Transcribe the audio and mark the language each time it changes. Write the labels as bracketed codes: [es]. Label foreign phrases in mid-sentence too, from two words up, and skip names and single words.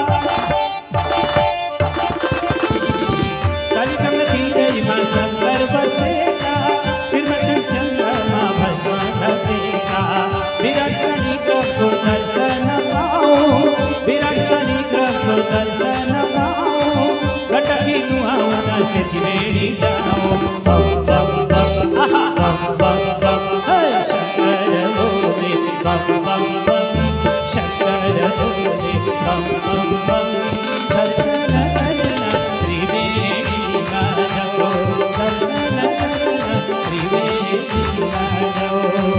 [ne] कालीगंगा तीरैमा शंकर बसेका। शिरमा चन्द्रमा भस्म घसेका। विराट शनिग्रहको दर्शन पाऊ, विराट शनिग्रहको दर्शन पाऊ। गण्डकी नुहाउँदा सेतीबेडी जाऊ। बम बम बम बम बम बम। शंकर भोले बम बम बम, शंकर भोले बम बम बम। [hi] दर्शन करना त्रिवेणी माधव, दर्शन करना त्रिवेणी माधव।